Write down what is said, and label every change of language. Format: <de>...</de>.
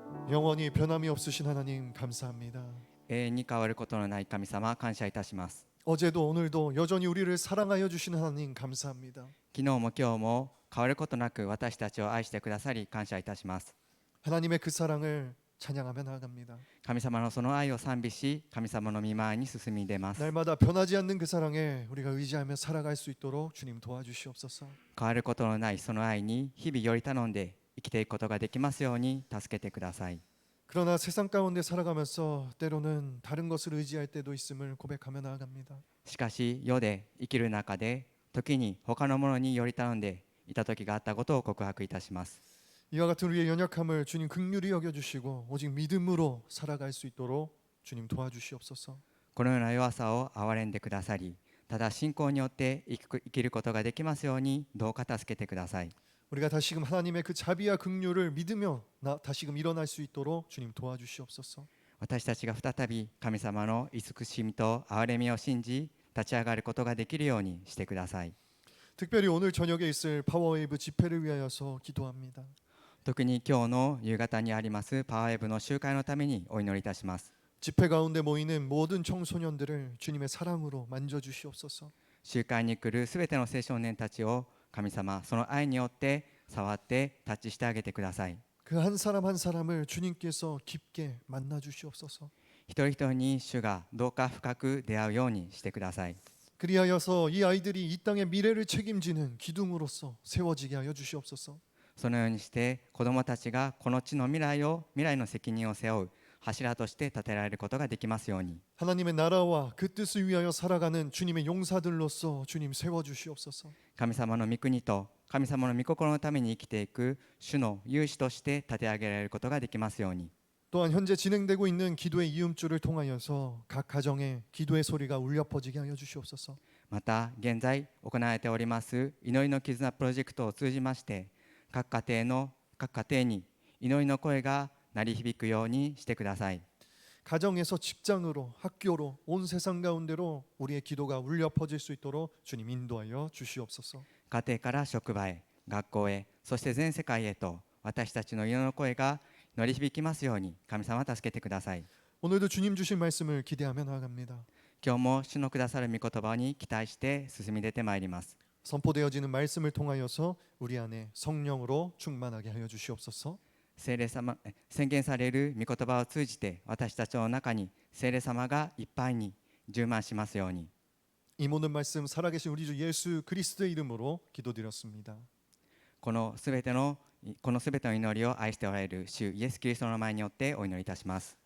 <ko>영원히 변함이 없으신 하나님 감사합니다.</ko> <ja>永遠に変わることのない神様、感謝いたします。</ja> <ko>어제도 오늘도 여전히 우리를 사랑하여 주시는 하나님 감사합니다.</ko> <ja>昨日も今日も変わることなく私たちを愛してくださり感謝いたします。</ja> <ko>하나님의 그 사랑을 찬양하며 나아갑니다.</ko> <ja>神様のその愛を賛美し、神様の御前に進み出ます。</ja> <ko>날마다 변하지 않는 그 사랑에 우리가 의지하며 살아갈 수 있도록 주님 도와주시옵소서.</ko> <ja>変わることのないその愛に日々より頼んで生きていくことができますように助けてください。</ja> <ko>그러나 세상 가운데 살아가면서 때로는 다른 것을 의지할 때도 있음을 고백하며 나아갑니다.</ko> <ja>しかし世で生きる中で時に他のものにより頼んでいた時があったことを告白いたします。</ja> <ko>이와 같은 우리의 연약함을 주님 긍휼히 여겨주시고 오직 믿음으로 살아갈 수 있도록 주님 도와주시옵소서.</ko> <ja>このような弱さを憐れんでくださり、ただ信仰によって生きることができますようにどうか助けてください。</ja> <ko>우리가 다시금 하나님의 그 자비와 긍휼을 믿으며 다시금 일어날 수 있도록 주님 도와주시옵소서.</ko> <ja>私たちが再び神様の慈しみと憐れみを信じ立ち上がることができるようにしてください。</ja> <ko>특별히 오늘 저녁에 있을 파워웨이브 집회를 위하여서 기도합니다.</ko> <ja>特に今日の夕方にありますパワーウェブの集会のためにお祈りいたします。</ja> <ko>집회 가운데 모이는 모든 청소년들을 주님의 사랑으로 만져주시옵소서.</ko> <ja>集会に来るすべての青少年たちを神様その愛によって触ってタッチしてあげてください。</ja> <ko>그 한 사람 한 사람을 주님께서 깊게 만나 주시옵소서.</ko> <ja>一人一人に主がどうか深く出会うようにしてください。</ja> <ko>그리하여서 이 아이들이 이 땅의 미래를 책임지는 기둥으로서 세워지게 하여 주시옵소서.</ko> <ja>そのようにして子どもたちがこの地の未来の責任を背負う柱として立てられることができますように。</ja> <ko>하나님의 나라와 그 뜻을 위하여 살아가는 주님의 용사들로서 주님 세워 주시옵소서.</ko> <ja>神様の御国と神様の御心のために生きていく主の勇士として立て上げられることができますように。</ja> <ko>또한 현재 진행되고 있는 기도의 이음줄을 통하여서 각 가정에 기도의 소리가 울려 퍼지게 하여 주시옵소서.</ko> <ja>また現在行われております祈りの絆プロジェクトを通じまして各家庭に祈りの声が鳴り響くようにしてください。</ja> <ko>가정에서 직장으로 학교로 온 세상 가운데로 우리의 기도가 울려 퍼질 수 있도록 주님 인도하여 주시옵소서.</ko> <ja>家庭から職場へ、学校へ、そして全世界へと私たちの祈りの声が鳴り響きますように神様助けてください。</ja> <ko>오늘도 주님 주신 말씀을 기대하며 나아갑니다.</ko> <ja>今日も主のくださる御言葉に期待して進み出てまいります。</ja> <ko>선포되어지는 말씀을 통하여서 우리 안에 성령으로 충만하게 하여 주시옵소서.</ko> <ja>聖霊様、宣言される御言葉を通じて私たちの中に聖霊様がいっぱいに充満しますように。</ja> <ko>이 모든 말씀 살아계신 우리 주 예수 그리스도의 이름으로 기도드렸습니다.</ko> <ja>このすべての祈りを愛しておられる主イエス・キリストの名前によってお祈りいたします。</ja>